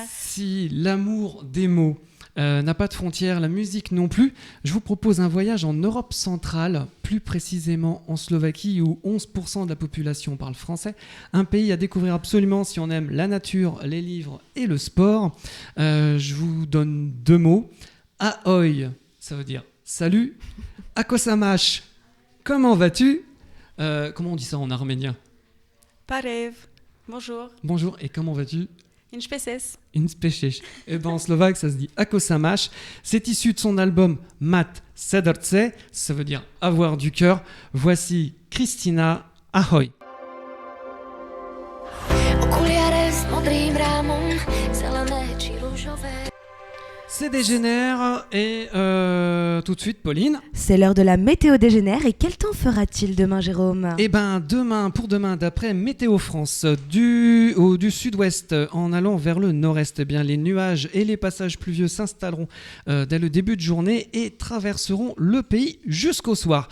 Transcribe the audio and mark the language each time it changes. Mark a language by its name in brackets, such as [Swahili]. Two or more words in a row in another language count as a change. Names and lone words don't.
[French] Si l'amour des mots n'a pas de frontières, la musique non plus, je vous propose un voyage en Europe centrale, plus précisément en Slovaquie où 11% de la population parle français, un pays à découvrir absolument si on aime la nature, les livres et le sport. Je vous donne 2 mots. Ahoj, ça veut dire salut. [Slovak] Ako sa máš, [French] comment vas-tu? Comment on dit ça en arménien? [Armenian] Parev. Bonjour. [French] Bonjour, et comment vas-tu? [Armenian] Inchpeses. Inspešeš. [French] Et ben en slovaque, ça se dit [Slovak] Ako Samaš. [French] C'est issu de son album Mat Srdce, ça veut dire avoir du cœur. Voici Kristina, ahoj. [Slovak] Okuliare s modrým rámom, zelené či rúžové. [French] C'est Dégénère et tout de suite Pauline. C'est l'heure de la météo dégénère et quel temps fera-t-il demain, Jérôme? Eh ben pour demain, d'après Météo France, du sud-ouest en allant vers le nord-est, eh bien les nuages et les passages pluvieux s'installeront dès le début de journée et traverseront le pays jusqu'au soir.